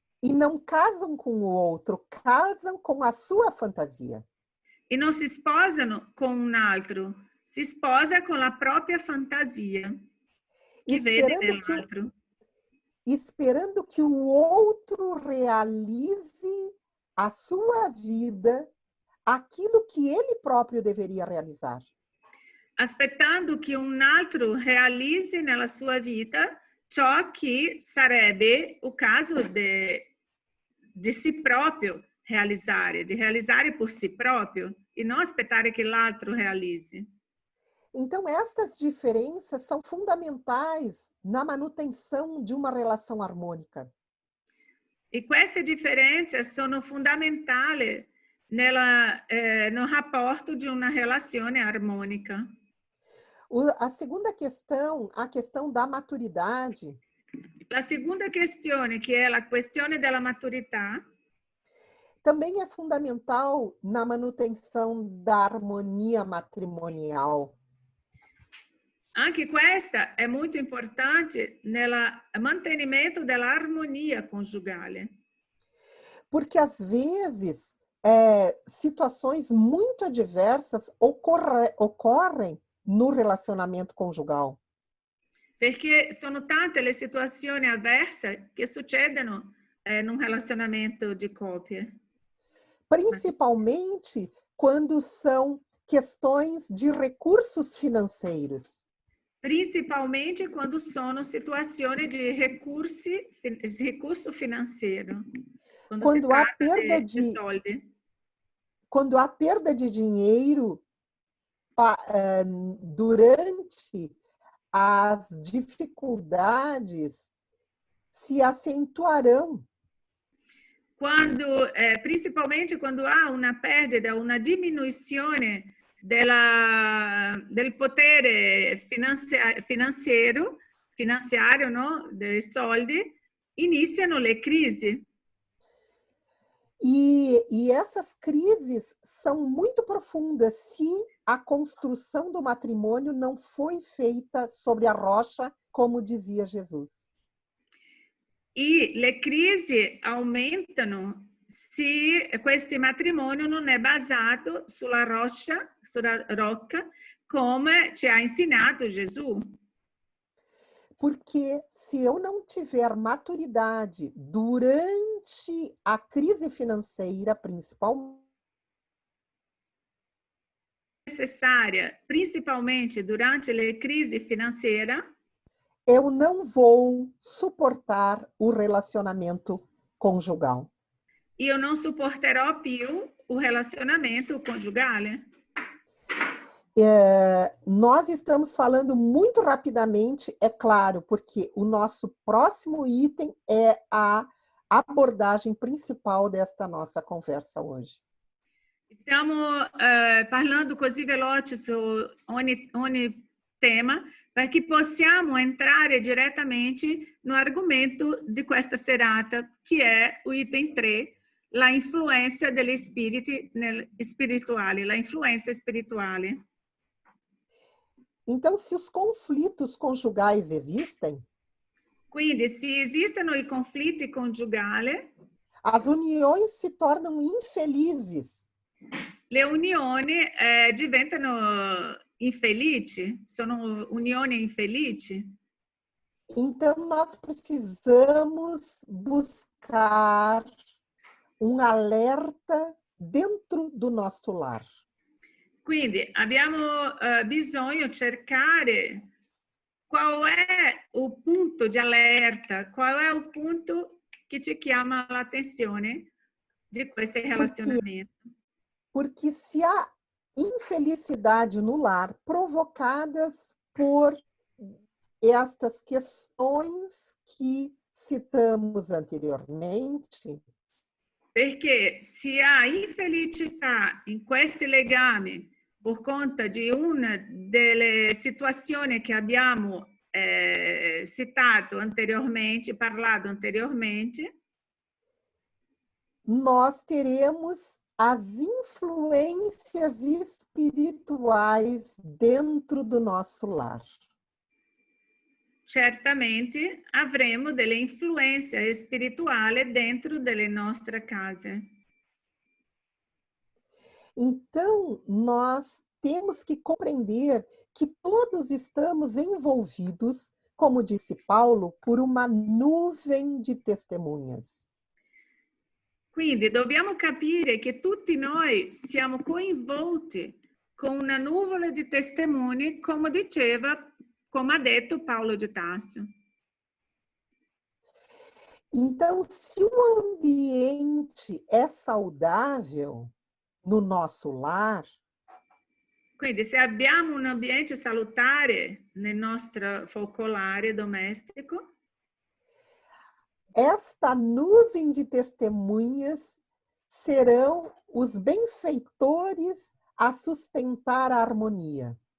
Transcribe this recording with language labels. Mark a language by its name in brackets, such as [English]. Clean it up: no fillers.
[Portuguese] E não casam com o outro, casam com a sua fantasia. [Italian] E non si sposano con un altro, si sposa con la propria fantasia che vede nell'altro. [Portuguese] Esperando que o outro realize a sua vida aquilo que ele próprio deveria realizar. [Italian] Aspettando che un altro realizzi nella sua vita ciò che sarebbe o caso di si proprio realizzare, di realizzare por si proprio e não aspettare che l'altro realizzi. [Portuguese] Então, essas diferenças são fundamentais na manutenção de uma relação harmônica. [Italian] E queste differenze sono fondamentali no rapporto de uma relazione armônica. [Portuguese] A segunda questão, a questão da maturidade. [Italian] A segunda questione, que é a questione della maturità, [Portuguese] também é fundamental na manutenção da harmonia matrimonial. [Italian] Anche questa è molto importante nel mantenimento dell'armonia conjugale. [Portuguese] Porque, às vezes, situações muito adversas ocorrem no relacionamento conjugal. [Italian] Perché sono tante le situazioni avverse che succedono in un relazionamento di coppie. [Portuguese] Principalmente quando são questões de recursos financeiros. [Italian] Principalmente quando sono situazioni di recurso finanziario. Quando si [Portuguese] Quando há [Italian] tratta [Portuguese] perda [Italian] di soldi. [Portuguese] quando há perda de dinheiro durante as dificuldades, se acentuarão. [Italian] Principalmente quando há una perdita, una diminuzione del potere finanziario, no? Dei soldi, iniziano le crisi. [Portuguese] E essas crises são muito profundas se a construção do matrimônio não foi feita sobre a rocha, como dizia Jesus. [Italian] E le crisi aumentano se questo matrimonio non è basato sulla rocca, come ci ha insegnato Gesù. [Portuguese] Porque se eu não tiver maturidade durante a crise financeira, principalmente, [Italian] Necessária, principalmente durante le crisi finanziarie, [Portuguese] eu não vou suportar o relacionamento conjugal. [Italian] io non supporterò più o relacionamento conjugale. [Portuguese] Nós estamos falando muito rapidamente, é claro, porque o nosso próximo item é a abordagem principal desta nossa conversa hoje. [Italian] Stiamo parlando così veloce su ogni tema perché possiamo entrare direttamente no argomento di questa serata, che è o item 3, la influenza degli spiriti spirituali, la influenza spirituale. [Portuguese] Então, se os conflitos conjugais existem, [Italian] quindi se esistono i conflitti conjugali, [Portuguese] as uniões se tornam infelizes. [Italian] Le unioni diventano infelici, sono unioni infelici. [Portuguese] Então, nós precisamos buscar um alerta dentro do nosso lar. [Italian] Quindi abbiamo bisogno di cercare qual è il punto di allerta, qual è il punto che ci chiama l'attenzione di questi relacionamenti. [Portuguese] Porque se há infelicidade no lar provocadas por estas questões que citamos anteriormente, [Italian] perché se há infelicità in questi legami por conta di una delle situazioni che abbiamo citato anteriormente, parlato anteriormente, [Portuguese] nós teremos as influências espirituais dentro do nosso lar. [Italian] Certamente avremo delle influenze spirituali dentro delle nostre case. [Portuguese] Então, nós temos que compreender que todos estamos envolvidos, como disse Paulo, por uma nuvem de testemunhas. [Italian] Quindi dobbiamo capire che tutti noi siamo coinvolti con una nuvola di testimoni, come ha detto Paulo de Tarso. [Portuguese] Então, se o ambiente é saudável no nosso lar, [Italian] quindi se abbiamo un ambiente salutare nel nostro focolare domestico, [Portuguese] esta nuvem de testemunhas serão os benfeitores a sustentar a harmonia.